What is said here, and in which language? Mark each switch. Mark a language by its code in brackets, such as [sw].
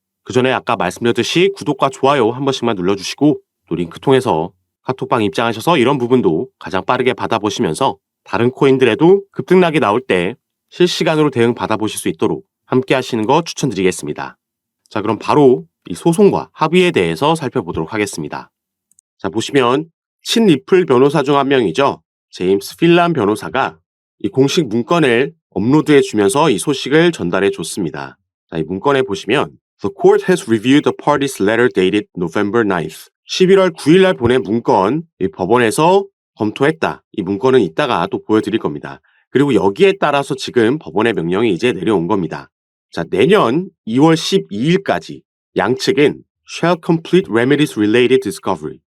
[ko] 그 전에 아까 말씀드렸듯이 구독과 좋아요 한 번씩만 눌러주시고 또 링크 통해서 카톡방 입장하셔서 이런 부분도 가장 빠르게 받아보시면서 다른 코인들에도 급등락이 나올 때 실시간으로 대응 받아보실 수 있도록 함께 하시는 거 추천드리겠습니다. 자, 그럼 바로 이 소송과 합의에 대해서 살펴보도록 하겠습니다. 자, 보시면 친리플 변호사 중 한 명이죠. 제임스 필란 변호사가 이 공식 문건을 업로드해 주면서 이 소식을 전달해 줬습니다. 자, 이 문건에 보시면 [en] The court has reviewed the party's letter dated November 9th. [ko] 11월 9일 날 보낸 문건, 이 법원에서 검토했다. 이 문건은 이따가 또 보여드릴 겁니다. 그리고 여기에 따라서 지금 법원의 명령이 이제 내려온 겁니다. 자, 내년 2월 12일까지 양측은 [en] shall complete remedies related discovery.